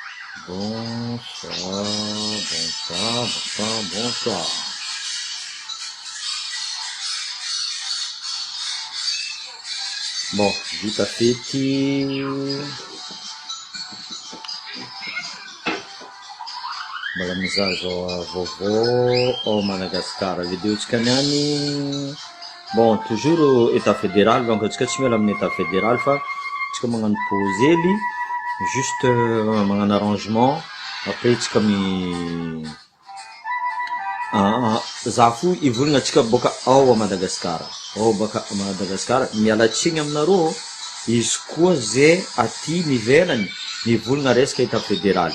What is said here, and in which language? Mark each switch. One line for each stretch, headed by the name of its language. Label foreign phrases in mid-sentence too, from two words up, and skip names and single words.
French: Bonsoir, bonsoir, bonsoir, bonsoir. Bon,
Malagasy: vita fety mbola mizaha zao vaovao ao Madagasikara vidéotsika niany.
French: Bon, toujours état fédéral, donc
Malagasy: tsika tsy miala amin'ny
French: état fédéral
Malagasy: fa tsika magnano posely, juste magnano arrangement, après tsika za fo ivolagna tsika boka ao a Madagasikara, ao baka Madagasikara, mialatsiny aminareo izy koa zay aty mivelany mivolagna resaka
French: état fédéral.